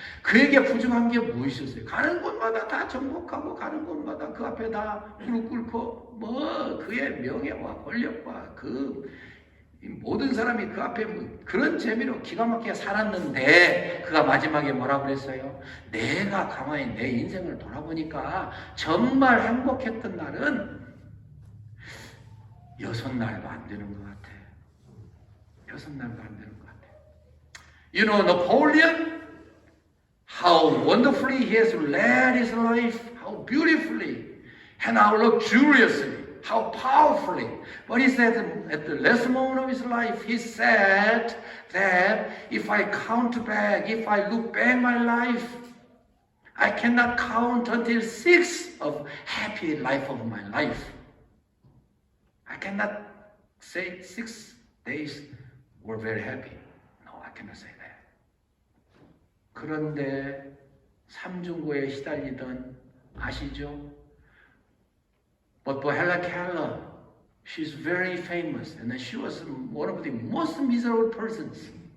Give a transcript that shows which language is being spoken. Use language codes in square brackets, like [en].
[ko] 그에게 부족한 게 무엇이었어요? 가는 곳마다 다 정복하고, 가는 곳마다 그 앞에 다 무릎 꿇고, 그의 명예와 권력과 그 모든 사람이 그 앞에 그런 재미로 기가 막히게 살았는데, 그가 마지막에 뭐라고 그랬어요? 내가 가만히 내 인생을 돌아보니까 정말 행복했던 날은 6날도 안 되는 것 같아. 6날도 안 되는 것 같아. [en] You know, [ko] Napoleon, [en] how wonderfully he has led his life, how beautifully and how luxuriously, how powerfully. But he said at the last moment of his life, he said that if I count back, if I look back my life, I cannot count until 6 of happy life of my life. I cannot say 6 days were very happy. No, I cannot say that. [ko] 그런데 삼중고에 시달리던 아시죠? [en] But for Helen Keller, she's very famous, and she was one of the most miserable persons.